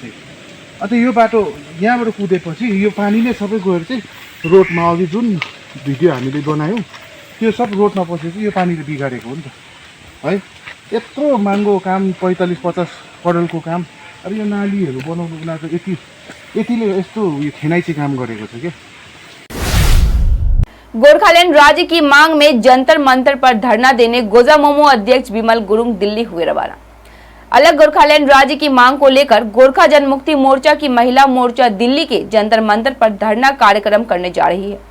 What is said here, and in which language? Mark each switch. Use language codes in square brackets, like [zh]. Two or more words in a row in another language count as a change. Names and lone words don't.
[ne] अन्त यो बाटो यहाँबाट कुदेपछि यो पानी नै सबै गएर चाहिँ रोडमा, अघि जुन भिडियो हामीले बनायौँ त्यो सब रोडमा पसेपछि यो पानीले बिगारेको हो नि त है। यत्रो महँगो काम, 45-50 करोडको काम, अब यो नालीहरू बनाउनुको लागि यतिले यस्तो खेनाइची काम गरेको छ क्या। [hi] गोरखालैंड राज्य की मांग में जंतर मंतर पर धरना देने गोजामुमो अध्यक्ष विमल गुरुंग दिल्ली हुए रवाना। अलग गोरखालैंड राज्य की मांग को लेकर गोरखा जनमुक्ति मोर्चा की महिला मोर्चा दिल्ली के जंतर मंतर पर धरना कार्यक्रम करने जा रही है।